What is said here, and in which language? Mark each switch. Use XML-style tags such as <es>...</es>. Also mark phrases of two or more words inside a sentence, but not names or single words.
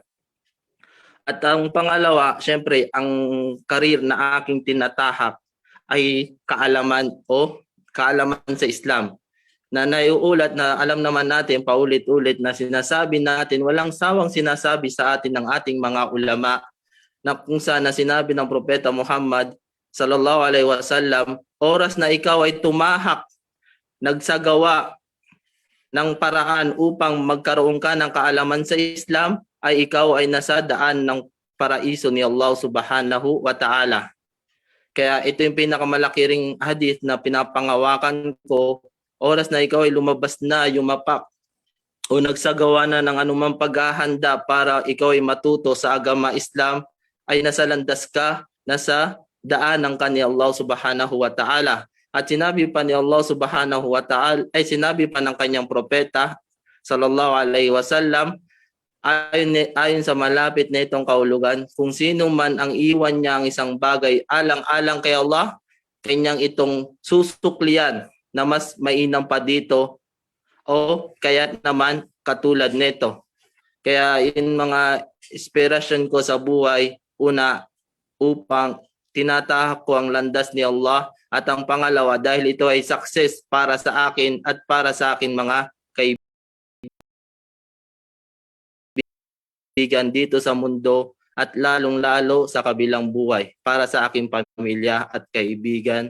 <tl>At ang pangalawa, syempre, ang karir na aking tinatahak ay kaalaman sa Islam. Na naiuulat na alam naman natin paulit-ulit na sinasabi natin, walang sawang sinasabi sa atin ng ating mga ulama na kung saan na sinabi ng Propeta Muhammad</tl> <ar>صلى الله عليه وسلم,</ar> <tl>oras na ikaw ay tumahak, nagsagawa ng paraan upang magkaroon ka ng kaalaman sa Islam, ay ikaw ay nasa daan ng paraiso ni Allah</tl> <ar>سبحانه وتعالى.</ar> <tl>Kaya ito yung pinakamalaki ring hadith na pinapangawakan ko, oras na ikaw ay lumabas na, yumapak, o nagsagawa na ng anumang paghahanda para ikaw ay matuto sa agama Islam, ay nasa landas ka, nasa daan ng kani Allah</tl> <ar>سبحانه وتعالى.</ar> <tl>At sinabi pa ni Allah</tl> <ar>سبحانه وتعالى,</ar> <tl>ay sinabi pa ng kanyang propeta</tl> <ar>صلى الله عليه وسلم,</ar> <tl>ayon sa malapit na itong kahulugan, kung sino man ang iwan niya ang isang bagay alang-alang kay Allah, kanyang itong susuklian na mas mainam pa dito o kaya naman katulad nito. Kaya yun mga inspirasyon ko sa buhay, una, upang tinatahak ko ang landas ni Allah, at ang pangalawa, dahil ito ay success para sa akin at para sa akin mga kaibigan dito sa mundo at lalong-lalo sa kabilang buhay para sa aking pamilya at kaibigan.</tl>